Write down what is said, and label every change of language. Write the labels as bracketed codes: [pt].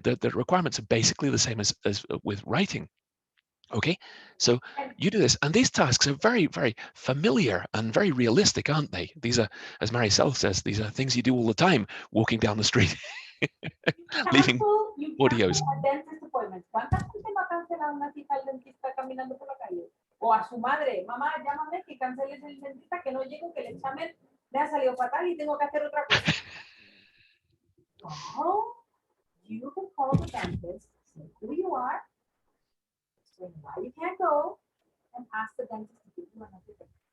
[en] The requirements are basically the same as with writing. Okay, so you do this, and these tasks are very, very familiar and very realistic, aren't they? These are, as Maricel says, these are things you do all the time, walking down the street, leaving audios. A dentist appointment. [es] ¿Cuánta gente no ha cancelado una cita al dentista caminando por la calle? O a su madre, mamá, llámame que canceles el dentista, que no llego, que el examen me ha salido fatal y tengo que hacer otra cosa. [en] No, you can call the dentist, say who you are, explain why you can't go, and ask the dentist to give you another day.